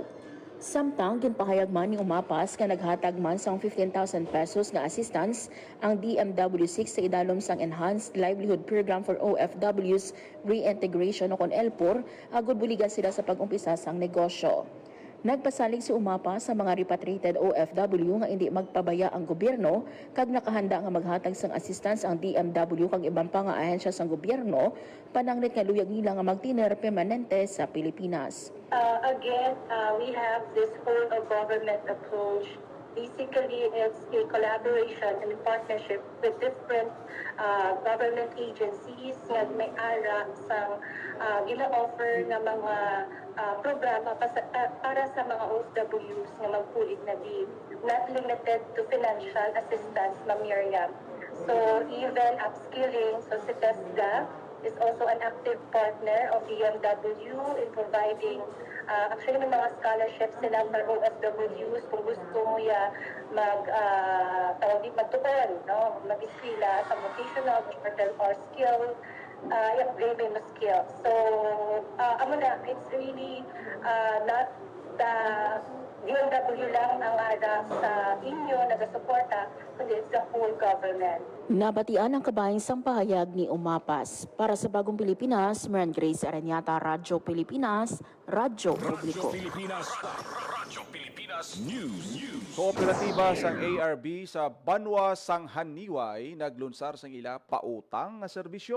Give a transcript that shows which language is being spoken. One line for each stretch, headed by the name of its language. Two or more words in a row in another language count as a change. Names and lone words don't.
Hiligaynon: Samtang ginpahayag man ni Umapas nga naghatag man sang 15,000 pesos nga assistance ang DMW6 sa idalom sang Enhanced Livelihood Program for OFWs Reintegration o kon ELPOR agud buligan sila sa pag-umpisa sang negosyo. Nagpasalig si Umapa sa mga
English: repatriated OFW
Hiligaynon: nga hindi magpabaya ang gobyerno kag nakahanda nga maghatag sang assistance ang DMW kag ibang pang ahensya sang gobyerno pananglit nga luyag nila nga magtiner permanente sa Pilipinas.
English: Again, we have this whole of government approach. Basically, it's a collaboration and partnership with different government agencies
Hiligaynon: nga may ara sa gina-offer ng mga programa para sa mga OFWs nga magpulig na di,
English: not limited to financial assistance, Ma'am Miriam. So even upskilling, so si TESDA is also an active partner of DMW in providing actually
Hiligaynon: may mga scholarships sila
English: for OFWs
Hiligaynon: kung gusto mo ya magtuon, no? Mag-eskwela sa
English: vocational or skill
Hiligaynon: i-upgrade mo skill.
English: So, it's really not the DMW
Hiligaynon: lang ang ara sa inyo nagasuporta, kundi
English: it's the whole government.
Hiligaynon: Nabatian ang kabayang sang pahayag ni Umapas. Para sa Bagong Pilipinas, Marian Grace Aranyata, Radyo Pilipinas, Radyo Publiko. Radyo Pilipinas News. Kooperatiba sang ARB sa Banwa sang Haniway naglunsar sang ila pautang nga serbisyo.